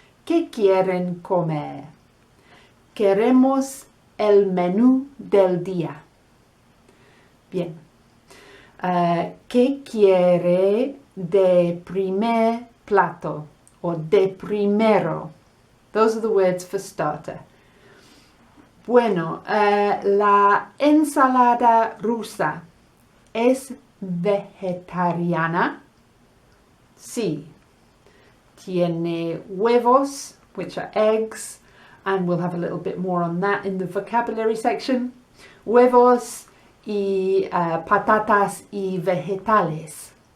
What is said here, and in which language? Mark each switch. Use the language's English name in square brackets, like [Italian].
[Spanish] ¿Qué quieren comer? Queremos el menú del día. Bien. ¿Qué quiere de primer plato? O de primero. [English] Those are the words for starter. [Spanish] Bueno, la ensalada rusa es vegetariana. Sí. Tiene huevos, [English] which are eggs, and we'll have a little bit more on that in the vocabulary section. [Spanish] Huevos y patatas y vegetales.